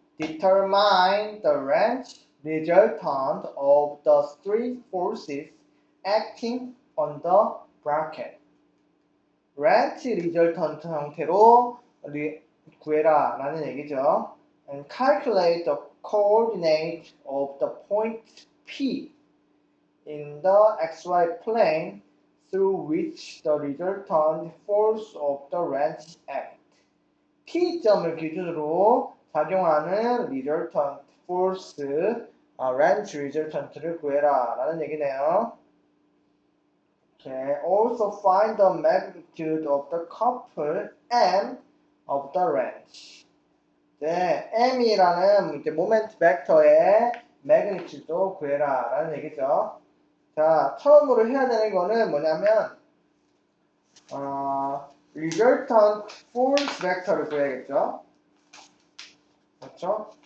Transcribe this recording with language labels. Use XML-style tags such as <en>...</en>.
<en>Determine the wrench resultant of the three forces acting on the bracket.</en> <ko>wrench resultant 형태로 구해라 라는 얘기죠.</ko> <en>And calculate the coordinate of the point P in the xy plane through which the resultant force of the wrench acts.</en> <ko>T점을 기준으로 작용하는 resultant force, wrench resultant를 구해라 라는 얘기네요.</ko> <en>Okay. Also find the magnitude of the couple M of the wrench.</en> <ko>네, M이라는 이제 모멘트 벡터의 magnitude도 구해라 라는 얘기죠. 자, 처음으로 해야 되는 거는 뭐냐면 resultant force vector를 구해야겠죠. 그렇죠?</ko>